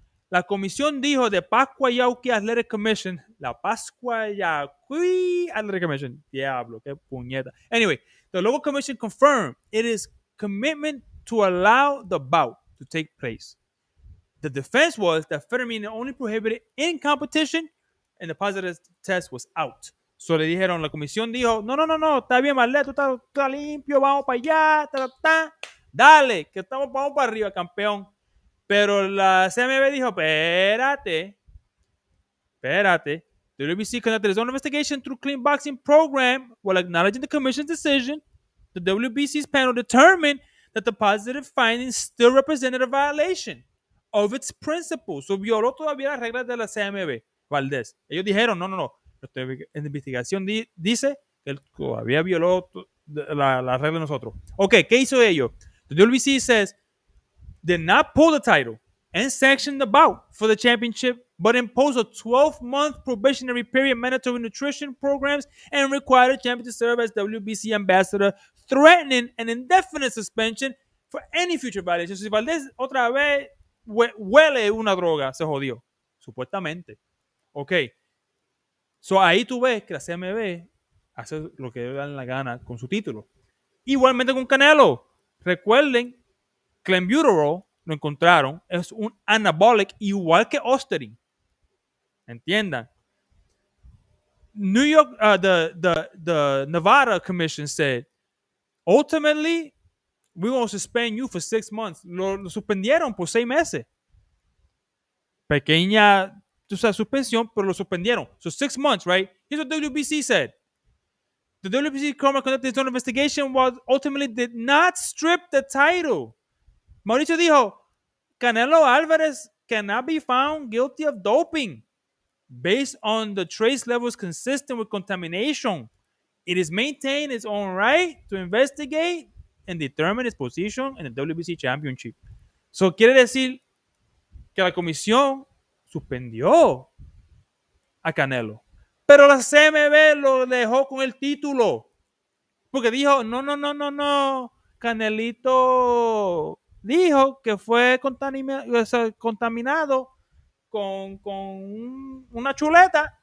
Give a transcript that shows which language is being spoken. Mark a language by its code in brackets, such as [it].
[es] La comisión dijo de Pascua Yauqui Athletic Commission, la Pascua Yauqui Athletic Commission, diablo, qué puñeta. [en] Anyway, the local commission confirmed it is commitment to allow the bout to take place. The defense was that Fetterman only prohibited in competition and the positive test was out. [es] So le dijeron, la comisión dijo, no, no, no, no, está bien, Marlet, tú estás limpio, vamos para allá, dale, que vamos para arriba, campeón. Pero la CMB dijo, espérate. [en] The WBC conducted its own investigation through clean boxing program while acknowledging the commission's decision. The WBC's panel determined that the positive findings still represented a violation of its principles. [es] So violó todavía las reglas de la CMB, Valdés. Ellos dijeron, no, no, no. La investigación dice que él todavía violó la regla de nosotros. Ok, ¿qué hizo ellos? [en] The WBC says, did not pull the title and sanction the bout for the championship, but imposed a 12-month probationary period, mandatory nutrition programs, and required the champion to serve as WBC ambassador, threatening an indefinite suspension for any future violations. [es] Si Valdez otra vez huele una droga, se jodió, supuestamente. [en] Ok. [es] So ahí tú ves que la CMB hace lo que le dan la gana con su título. Igualmente con Canelo. Recuerden, clenbuterol lo encontraron, es un anabolic igual que Ostarine. Entiendan. [en] New York, the Nevada Commission said, ultimately, we're going to suspend you for 6 months. [es] Lo suspendieron por 6 meses. Pequeña, tú sabes, suspensión, pero lo suspendieron. [en] So 6 months, right? Here's what WBC said. The WBC conducted its own investigation was ultimately did not strip the title. Mauricio [es] dijo, [en] Canelo Alvarez cannot be found guilty of doping based on the trace levels consistent with contamination. It is maintained its own right to investigate and determine its position in the WBC Championship. [es] So quiere decir que la comisión suspendió a Canelo. Pero la CMB lo dejó con el título. Porque dijo, no, no, no, no, no. Canelito dijo que fue contaminado con una chuleta.